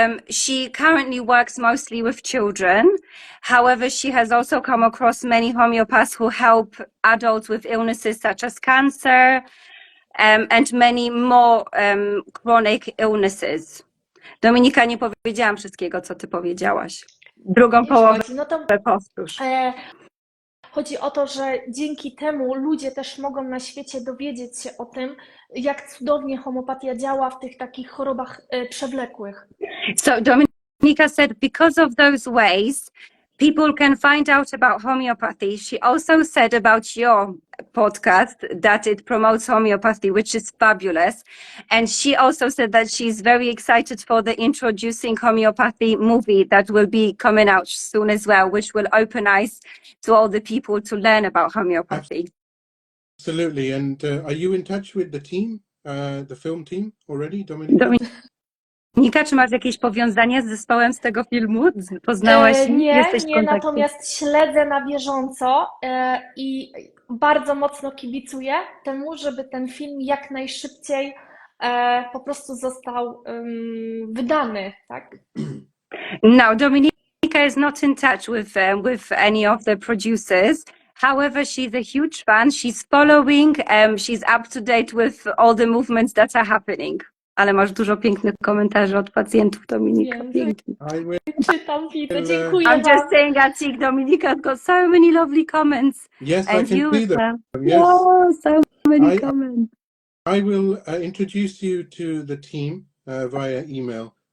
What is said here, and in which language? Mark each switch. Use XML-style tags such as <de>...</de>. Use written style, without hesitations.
<en>She currently works mostly with children. However, she has also come across many homeopaths who help adults with illnesses such as cancer and many more chronic illnesses.</en> <pl>Dominika, nie powiedziałam wszystkiego, co ty powiedziałaś. Drugą połowę powtórz. Chodzi o to, że dzięki temu ludzie też mogą na świecie dowiedzieć się o tym, jak cudownie homeopatia działa w tych takich chorobach przewlekłych.</pl> <en>So Dominika said because of those ways, people can find out about homeopathy. She also said about your podcast that it promotes homeopathy, which is fabulous. And she also said that she's very excited for the Introducing Homeopathy movie that will be coming out soon as well, which will open eyes to all the people to learn about homeopathy. Absolutely. And are you in touch with the team, the film team already, Dominika?</en> <pl>Dominika, czy masz jakieś powiązania z zespołem z tego filmu? Poznałaś? Nie, natomiast śledzę na bieżąco i bardzo mocno kibicuję temu, żeby ten film jak najszybciej po prostu został wydany, tak?</pl> <en>No, Dominika is not in touch with any of the producers. However, she's a huge fan. She's following, she's up to date with all the movements that are happening.</en> <pl>Ale masz dużo pięknych komentarzy od pacjentów, Dominika. Pięknie. Czytam, widzę. Dziękuję</pl> <en>I'm just saying, Atik, Dominica's got so many lovely comments. Yes, and I can see them. Yes. Oh, so many comments. I will introduce you to the team via email.</en>